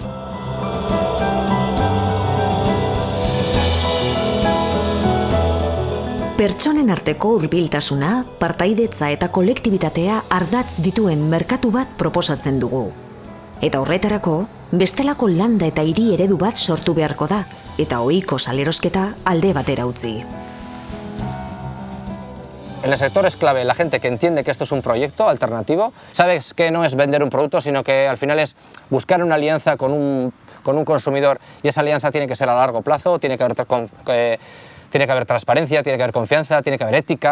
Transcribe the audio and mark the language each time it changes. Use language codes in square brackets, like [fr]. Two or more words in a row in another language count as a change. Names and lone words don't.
[eu] Pertsonen arteko hurbiltasuna, partaidetza eta kolektibitatea ardatz dituen merkatu bat proposatzen dugu. Eta horretarako, bestelako landa eta hiri eredu bat sortu beharko da, eta ohiko salerosketa alde batera utzi. [es] En el sector es clave la gente que entiende que esto es un proyecto alternativo, sabes que no es vender un producto, sino que al final es buscar una alianza con un consumidor, y esa alianza tiene que ser a largo plazo, tiene que haber transparencia, tiene que haber confianza, tiene que haber ética.